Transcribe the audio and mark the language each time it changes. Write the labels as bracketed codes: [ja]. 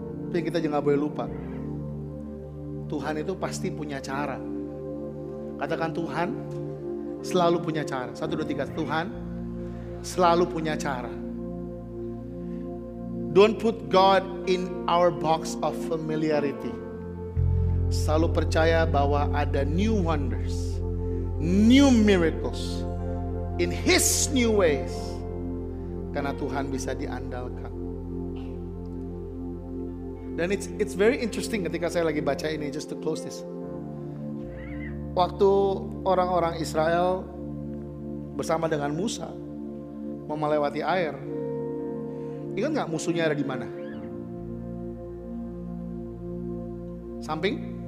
[id] Tapi kita jangan boleh lupa. Tuhan itu pasti punya cara. Katakan Tuhan selalu punya cara. 1, 2, 3. Tuhan selalu punya cara. [en] Don't put God in our box of familiarity. [id] Selalu percaya bahwa ada [en] new wonders, new miracles in His new ways. [id] Karena Tuhan bisa diandalkan. [en] Dan it's very interesting [id] ketika saya lagi baca ini, [en] just to close this. [id] Waktu orang-orang Israel bersama dengan Musa mau melewati air. Ingat nggak musuhnya ada di mana? Samping?